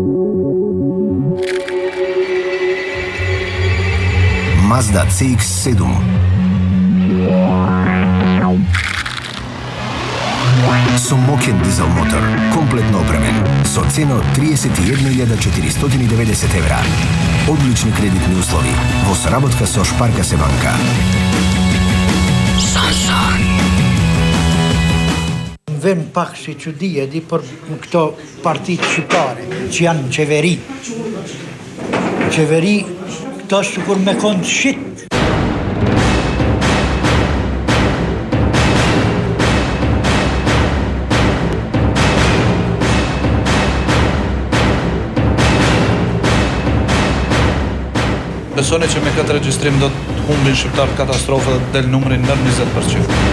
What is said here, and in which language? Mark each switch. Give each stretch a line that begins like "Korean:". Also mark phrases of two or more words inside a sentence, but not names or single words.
Macedonian: Mazda CX-7. Со моќен дизел мотор, комплетно опремен, со цена од 31.490 евра. Одлични кредитни услови, во соработка со Шпарка се банка.
Albanian: Vem pak si čudije di për këto partitë shqiptare që janë qeveri. Qeveri këto sikur me konë shit. Besoni që me këtë regjistrim do të humbin shqiptarët katastrofë dhe del numri nër 20%.